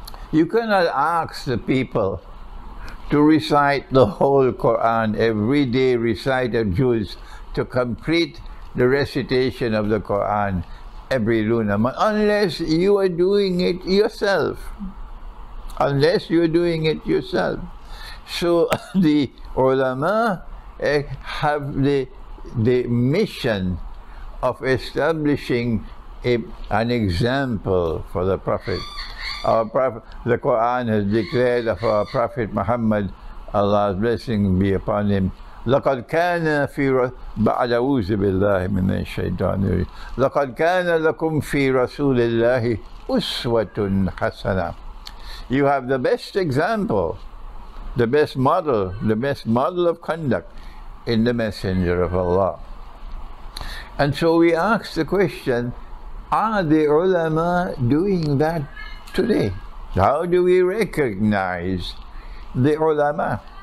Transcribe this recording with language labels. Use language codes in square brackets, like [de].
[en] You cannot ask the people to recite the whole Quran, every day recite a juz, to complete the recitation of the Quran every lunar month, unless you are doing it yourself. Unless you are doing it yourself. So the ulama have the mission of establishing an example for the Prophet. Our Prophet, the Quran has declared of our Prophet Muhammad, Allah's blessing be upon him, [ar] لقد كان في بعد أعوذ بالله من الشيطان الرجيم لقد كان لكم في رسول الله أسوة حسنة. [en] You have the best example, the best model of conduct in the Messenger of Allah. And so we ask the question, are the ulama doing that today? How do we recognize the ulama?